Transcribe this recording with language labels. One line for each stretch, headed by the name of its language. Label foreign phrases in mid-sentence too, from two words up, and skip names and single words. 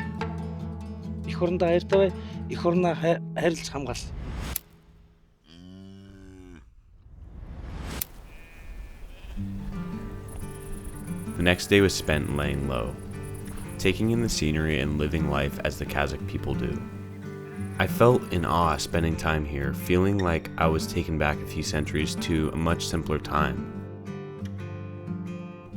Mongolian: Их орондоо хайртай бай, их орноо хайрлаж хамгаал.
English: The next day was spent laying low, taking in the scenery and living life as the Kazakh people do. I felt in awe spending time here, feeling like I was taken back a few centuries to a much simpler time.